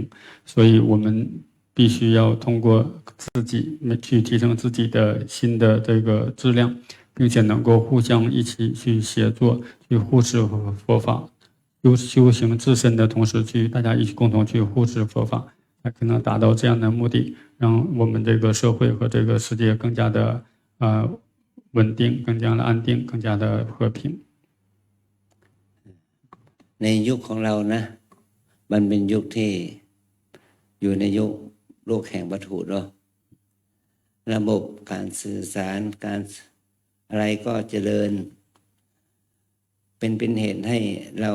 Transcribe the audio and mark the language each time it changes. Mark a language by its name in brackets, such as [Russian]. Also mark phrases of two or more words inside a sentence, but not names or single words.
[Chinese] 所以我们必须要通过自己去提升自己的心的这个质量，并且能够互相一起去协作，去护持佛法，修行自身的同时，大家一起共同去护持佛法，才可能达到这样的目的，让我们这个社会和这个世界更加的稳定，更加的安定，更加的和平。 [Thai] ในยุคของเรานะมันเป็นยุคที่อยู่ในยุคโลกแห่งวัตถุเนาะระบบการสื่อสารการอะไรก็เจริญเป็นเหตุให้เรา